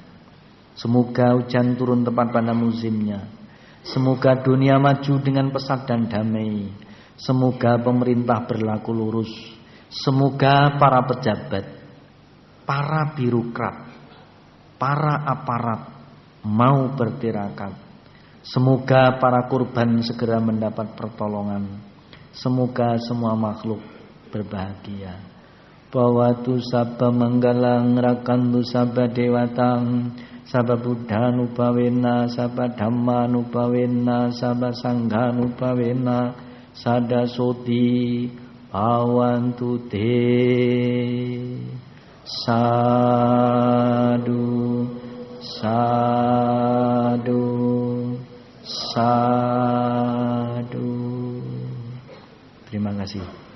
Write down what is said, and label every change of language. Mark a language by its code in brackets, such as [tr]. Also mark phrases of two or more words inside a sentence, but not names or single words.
[id] Semoga hujan turun tepat pada musimnya, semoga dunia maju dengan pesat dan damai, semoga pemerintah berlaku lurus, semoga para pejabat, para birokrat, para aparat mau bertirakat. Semoga para kurban segera mendapat pertolongan. Semoga semua makhluk berbahagia. [pi] Bawatu sabba manggalang rakantu sabba dewatang sabba buddhan upawena sabba dhamman upawena sabba sanghan upawena sada soti awantu te. Sadu sadu sadu. [id] Terima kasih.